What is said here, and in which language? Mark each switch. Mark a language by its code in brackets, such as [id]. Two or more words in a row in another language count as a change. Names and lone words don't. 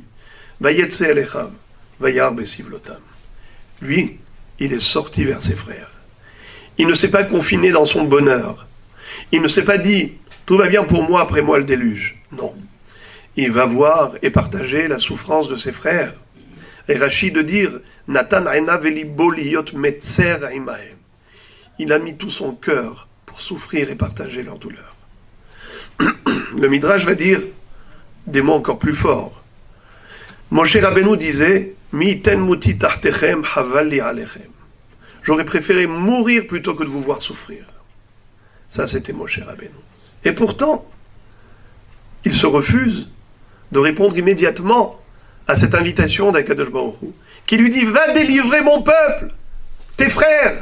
[he] ויצא אל אחיו, וירא בסבלותם. [fr] Lui, il est sorti vers ses frères. Il ne s'est pas confiné dans son bonheur. Il ne s'est pas dit, tout va bien pour moi, après moi le déluge. Non. Il va voir et partager la souffrance de ses frères. Et Rachid de dire, [he] נתן עינו ולבו להיות מצר עמהם. [fr] Il a mis tout son cœur pour souffrir et partager leur douleur. Le Midrash va dire des mots encore plus forts. Moshe Rabbeinu disait, [he] מי יתן מותי תחתיכם חבל לי עליכם. [fr] J'aurais préféré mourir plutôt que de vous voir souffrir. Ça, c'était Moshe Rabbeinu. Et pourtant, il se refuse de répondre immédiatement à cette invitation d' [he] הקדוש ברוך הוא, [fr] qui lui dit « Va délivrer mon peuple, tes frères !»